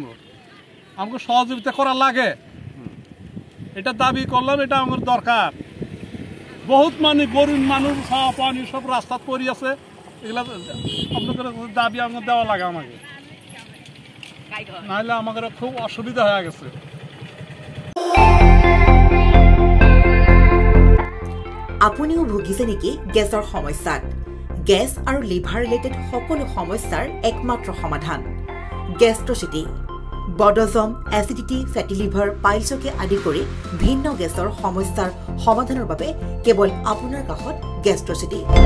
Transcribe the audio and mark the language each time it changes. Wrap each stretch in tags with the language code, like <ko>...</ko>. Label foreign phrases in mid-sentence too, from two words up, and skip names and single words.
<bn>আমাকে সহযোগিতা করা লাগে, এটা দাবি করলাম। এটা আমার দরকার। বহুত গরিব মানুষ ছাওয়া পানি সব রাস্তাত পড়ি আছে। এগুলা আপনাদের দাবি আমাকে দেওয়া লাগে আমাকে, নাহলে আমাদের খুব অসুবিধা হয়ে গেছে।</bn> <as>আপুনিও ভুগিছে নেকি গেছৰ সমস্যাত? গেছ আৰু লিভাৰ ৰিলেটেড সকলো সমস্যাৰ একমাত্ৰ সমাধান গেষ্ট্ৰচিটি। বডজম, এচিডিটি, ফেটি লিভাৰ, পাইলছকে আদি কৰি ভিন্ন গেছৰ সমস্যাৰ সমাধানৰ বাবে কেৱল আপোনাৰ কাষত গেষ্ট্ৰচিটি।</as>